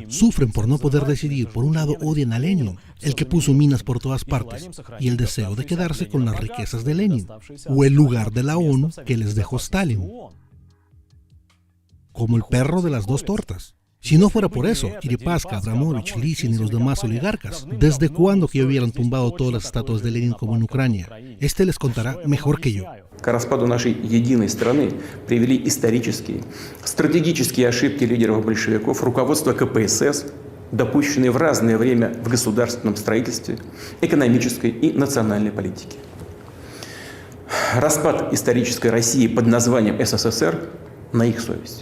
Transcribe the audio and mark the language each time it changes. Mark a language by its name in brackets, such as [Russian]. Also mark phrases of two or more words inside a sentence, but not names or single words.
[Spanish] Sufren por no poder decidir. Por un lado odian a Lenin, el que puso minas por todas partes, y el deseo de quedarse con las riquezas de Lenin, o el lugar de la ONU que les dejó Stalin. Como el perro de las 2 tortas. Si no fuera por eso, Deripaska, Abramovich, Lisin y los demás oligarcas, ¿desde cuándo que hubieran tumbado todas las estatuas de Lenin como en Ucrania? Este les contará mejor que yo. [Russian] К распаду нашей единой страны привели исторические, стратегические ошибки лидеров большевиков, руководства КПСС, допущенные в разное время в государственном строительстве, экономической и национальной политике. Распад исторической России под названием СССР на их совести.